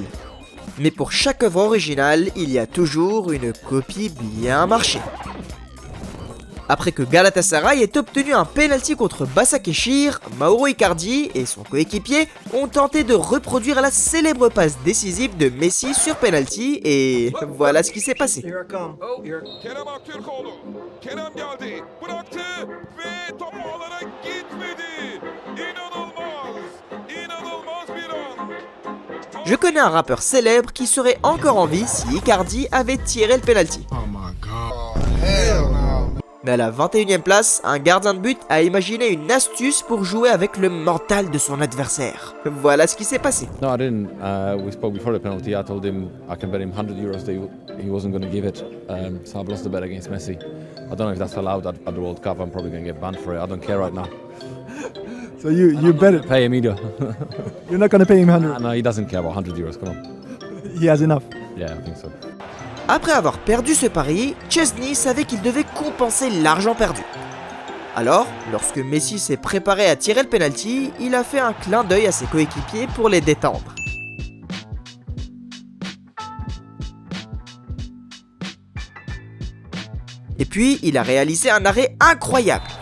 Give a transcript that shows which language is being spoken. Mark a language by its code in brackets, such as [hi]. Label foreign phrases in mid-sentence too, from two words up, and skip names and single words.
[fr] Mais pour chaque œuvre originale, il y a toujours une copie bien marchée. Après que Galatasaray ait obtenu un penalty contre Başakşehir, Mauro Icardi et son coéquipier ont tenté de reproduire la célèbre passe décisive de Messi sur penalty et voilà ce qui s'est passé. [tr] Kerem Aktürkoğlu. Kerem geldi. Bıraktı ve top ağlara gitmedi. İnanılmaz. İnanılmaz bir an. [fr] Je connais un rappeur célèbre qui serait encore en vie si Icardi avait tiré le penalty. [en] Oh my god. Hell no. [fr] Mais à la 21e place, un gardien de but a imaginé une astuce pour jouer avec le mental de son adversaire. Voilà ce qui s'est passé. [en] No, I didn't. We spoke before the penalty. I told him I can bet him €100 that he wasn't going to give it. So I've lost the bet against Messi. I don't know if that's allowed at the World Cup. I'm probably going to get banned for it. I don't care right now. So you bet it. Pay him either. You're not going to pay him 100. No, he doesn't care about €100. Come on. He has enough. Yeah, I think so. [fr] Après avoir perdu ce pari, Chesney savait qu'il devait compenser l'argent perdu. Alors, lorsque Messi s'est préparé à tirer le penalty, il a fait un clin d'œil à ses coéquipiers pour les détendre. Et puis, il a réalisé un arrêt incroyable.